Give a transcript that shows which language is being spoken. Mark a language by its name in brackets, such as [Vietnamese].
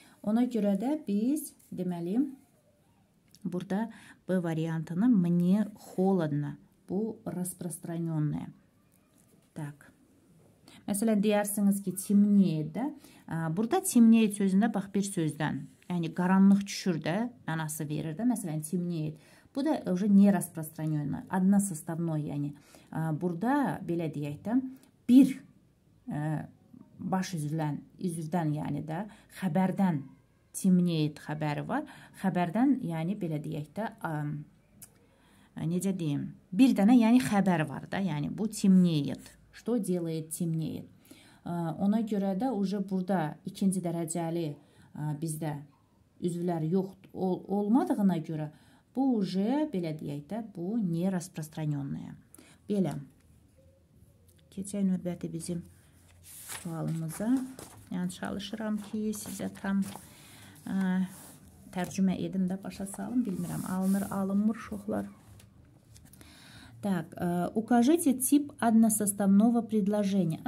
[Azerbaijani] Ona görə də biz deməli burada B variantını [Russian] мне холодно. [Azerbaijani] Bu распространенное. [Russian] Так. [Azerbaijani] Məsələn, deyərsiniz ki, temniyet də. Burada temniyet sözündə bax bir sözdən, yəni qaranlıq düşür də, mənası verir də. Məsələn, temniyet. Bu da [Russian] уже не распространенное, односоставной, yəni. [Azerbaijani] Burada belə deyək də, bir baş üzvdən, yəni də, xəbərdən temniyet xəbəri var. Xəbərdən, yəni belə deyək də, necə deyim, bir dənə, yəni xəbər var da, yəni bu temniyet. [Russian] Что делает темнеет? [Azerbaijani] Ona görə də уже burada ikinci dərəcəli bizdə üzvlər yox olmadığına görə bu уже belə deyək də bu [Russian] не распространенное. [Azerbaijani] Belə. Keçək növbəti bizim sualımıza. Yəni çalışıram ki, sizə tam tərcümə edim də başa salım, bilmirəm. Alınmır uşaqlar. [Russian] Так, укажите тип односоставного предложения.